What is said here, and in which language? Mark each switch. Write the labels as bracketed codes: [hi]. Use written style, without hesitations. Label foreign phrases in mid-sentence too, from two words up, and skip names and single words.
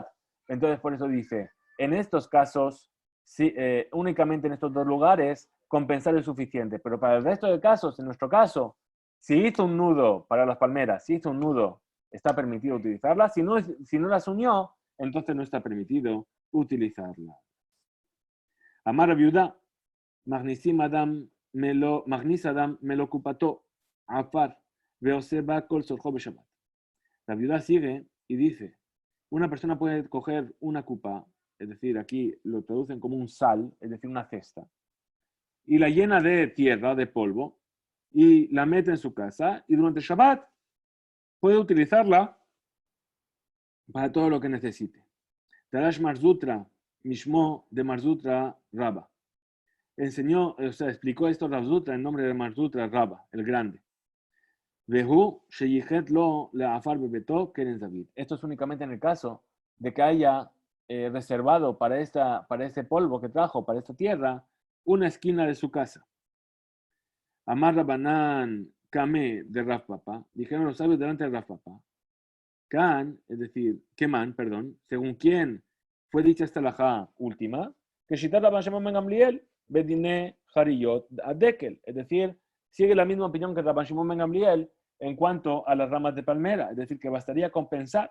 [es] Entonces, por eso dice, en estos casos, sí, únicamente en estos dos lugares, compensar es suficiente. Pero para el resto de casos, en nuestro caso, si hizo un nudo para las palmeras, si hizo un nudo, está permitido utilizarlas. Si no las unió, entonces no está permitido utilizarla. [arc] Amar viuda, מכניס אדם מכניס אדם מלא קופתו עפר ועושה בה כל צורכו בשבת. [es] La viuda sigue y dice, una persona puede coger una cupa, es decir, aquí lo traducen como un sal, es decir, una cesta, y la llena de tierra, de polvo, y la mete en su casa, y durante Shabbat puede utilizarla para todo lo que necesite. [arc] דרש מר זוטרא משמיה דמר זוטרא רבה. [es] Enseñó, o sea, explicó esto Marzutra en nombre de Marzutra Rabba, el grande. [arc] והוא שייחד לו לעפר בביתו קרן דוד. [es] Esto es únicamente en el caso de que haya reservado para ese polvo que trajo, para esta tierra, una esquina de su casa. [arc] אמר רבנן קמיה דרב פפא, [es] dijeron los sabios delante de Rav Papa. Kan, es decir, Keman, perdón, según quién fue dicha esta halajá última, que Shitat Rabban Shimon ben Gamliel, [arc] בדיני חריות אדקל, [es] es decir, sigue la misma opinión que Rabban Shimon ben Gamliel en cuanto a las ramas de palmera, es decir, que bastaría compensar.